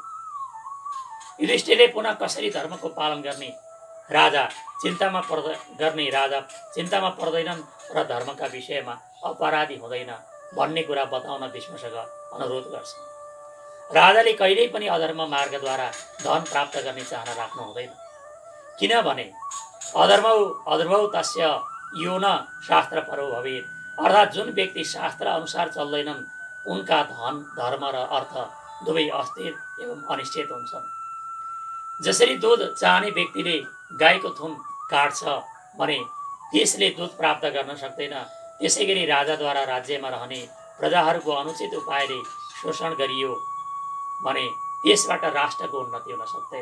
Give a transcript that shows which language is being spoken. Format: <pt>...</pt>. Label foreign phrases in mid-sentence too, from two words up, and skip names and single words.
<ne>युधिष्ठिरले पुनः कसरी धर्मको पालन गर्ने राजा चिन्तामा पर्दैनन् र धर्मका विषयमा अपराधी हुँदैन भन्ने कुरा बताउन भीष्मसँग अनुरोध गर्छ। राजाले कहिल्यै पनि अधर्म मार्गद्वारा धन प्राप्त गर्ने चाहना राख्नु हुँदैन।</ne> <sa>किनभने अधर्मौ तस्य यो न शास्त्र परो भवेत्,</sa> <ne>अर्थात् जुन व्यक्ति शास्त्र अनुसार चल्दैनन् उनका धन, धर्म र अर्थ दुवै अस्थिर एवं अनिश्चित हुन्छन्। जसरी दूध चाहने व्यक्तिले गाईको थुन काट्छ भने त्यसले दूध प्राप्त गर्न सक्दैन, त्यसैगरी राजाद्वारा राज्यमा रहने प्रजाहरूको अनुचित उपायले शोषण गरियो भने त्यसबाट राष्ट्रको उन्नति हुन सक्दैन।</ne>